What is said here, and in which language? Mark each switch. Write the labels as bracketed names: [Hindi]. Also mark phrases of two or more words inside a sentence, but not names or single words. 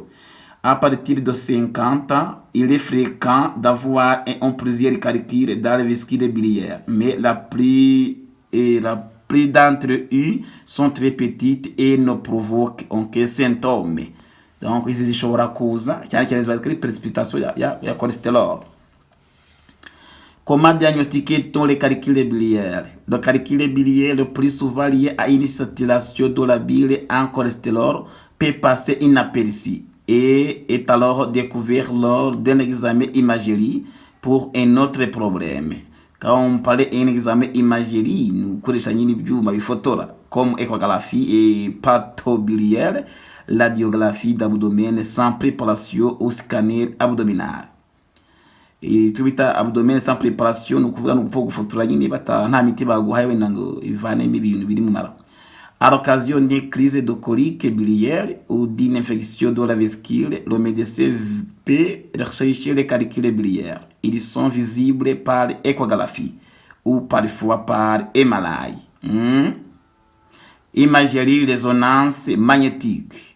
[French] À partir de 50 ans, il est fréquent d'avoir un plusieurs calculs dans la vésicule biliaire, mais la plupart d'entre eux sont très petites et ne provoquent aucun symptôme. Donc, ici, [Kinyarwanda] zishobora kuza cyane cyane ziba kuri précipitation ya cholestérol. [French] Comment diagnostiquer-t-on les calculs biliaires? Le calcul biliaire, le plus souvent lié à une saturation de la bile en cholestérol, peut passer inaperçu et est alors découvert lors d'un examen imagerie pour un autre problème. Quand on parlait d'un examen imagerie, nous connaissons une [Kinyarwanda] byuma bifotora [French] comme échographie et pathobiliaire, la radiographie d'abdomen sans préparation au scanner abdominal. [Kinyarwanda] Et tubita [French] abdomen sans préparation [Kinyarwanda] no kuvuga no gupfa gufotora nyine nta miti baguhaye wenda ngo ivanemo ibintu biri mu mara. [French] À l'occasion d'une crise de colique biliaire ou d'une infection de la vésicule, le médecin peut rechercher les calculs biliaires. Ils sont visibles par échographie ou parfois par MRI. Imagerie résonance magnétique.